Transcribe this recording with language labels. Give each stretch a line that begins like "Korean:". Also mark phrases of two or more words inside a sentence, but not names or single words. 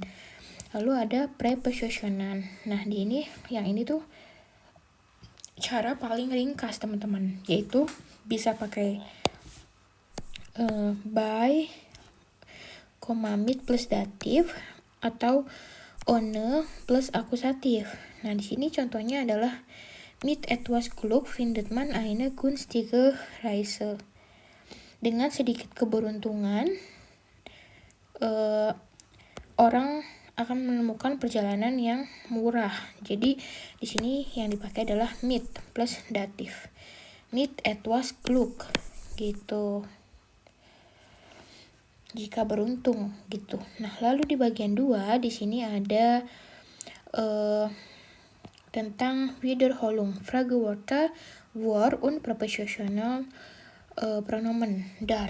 Indonesian: Lalu ada Präpositionen. Nah, yang ini tuh cara paling ringkas teman-teman, yaitu bisa pakai by, mit plus datif, atau ohne plus akusatif. Nah, di sini contohnya adalah
German: mit etwas Glück findet man eine günstige Reise.
Indonesian: Dengan sedikit keberuntungan, orang akan menemukan perjalanan yang murah. Jadi di sini yang dipakai adalah mit plus datif.
German: Mit etwas Glück gitu.
Indonesian: Jika beruntung gitu. Nah, lalu di bagian 2 di sini ada tentang
German: Wiederholung, Fragewörter, Word und Präpositional Pronomen dar.